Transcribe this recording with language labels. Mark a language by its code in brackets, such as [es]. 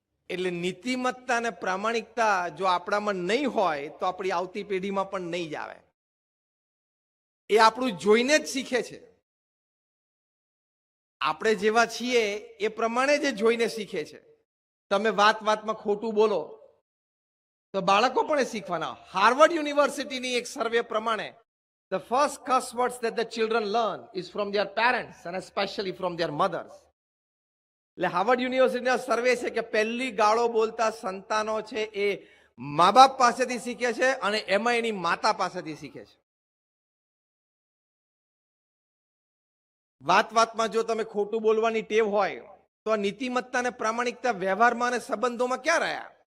[gu] એટલે નીતિમત્તા અને પ્રામાણિકતા જો આપણામાં નહીં હોય તો આપણી આવતી પેઢીમાં પણ નહીં જ આવે. એ આપણું જોઈને જ શીખે છે. આપણે જેવા છીએ એ પ્રમાણે જ જોઈને શીખે છે. તમે વાત વાતમાં ખોટું બોલો તો બાળકો પણ એ શીખવાના. હાર્વર્ડ યુનિવર્સિટીની એક સર્વે પ્રમાણે [en] the first curse words that the children learn is from their parents and especially from their mothers. [gu] એટલે હાર્વર્ડ યુનિવર્સિટીના સર્વે છે કે પહેલી ગાળો બોલતા સંતાનો છે એ મા બાપ પાસેથી શીખે છે, અને એમાં એની માતા પાસેથી શીખે છે. વાત વાતમાં જો તમે ખોટું બોલવાની ટેવ હોય તો આ નીતિમત્તા અને પ્રામાણિકતા વ્યવહારમાં અને સંબંધોમાં ક્યાં રહ્યા?